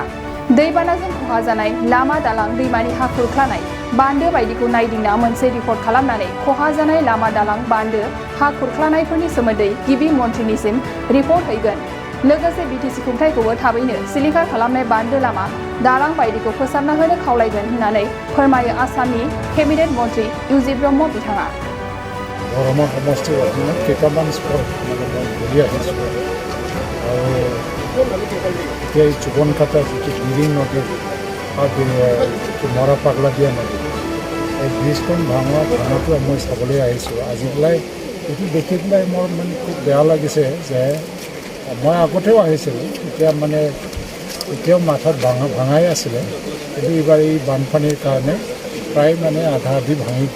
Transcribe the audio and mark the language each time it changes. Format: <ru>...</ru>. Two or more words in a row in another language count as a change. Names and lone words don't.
<brx>दैबानाजों खहा जानाय लामा दालां दैमानि हा खुरख्लानाय बान्दो बायदिखौ नायदिंना मोनसे रिपर्ट खालामनानै खहा जानाय लामा दालां बान्दो हा खुरख्लानायफोरनि सोमोन्दै गिबि मन्थ्रिनिसिम रिपर्ट हैगोन। लोगोसे बिटिसि खुंथायखौबो थाबैनो सिलिंखार खालामनाय बान्दो लामा दालां बायदिखौ फोसाबना होनो खावलायगोन होननानै फोरमायो आसामनि केबिनेट मन्थ्रि इउजि ब्रह्म बिथाङा।</brx> <as>বৰমা সমষ্টিৰ অধীনত কেইটামান স্পট মানে মই ঘূৰি আহিছোঁ আৰু এতিয়া এই চুবনকাটা যিটো দিৰিং নদীৰ মৰা পাগলা দিয়া নদী এই ব্ৰিজখন ভাঙাটো মই চাবলৈ আহিছোঁ। আজি পেলাই এইটো দেখি পেলাই মোৰ মানে খুব বেয়া লাগিছে যে মই আগতেও আহিছিলোঁ, তেতিয়া মানে এতিয়াও মাথাত ভাঙাই আছিলে, কিন্তু এইবাৰ এই বানপানীৰ কাৰণে প্ৰায় মানে আধা আধি ভাঙি গ'ল।</as>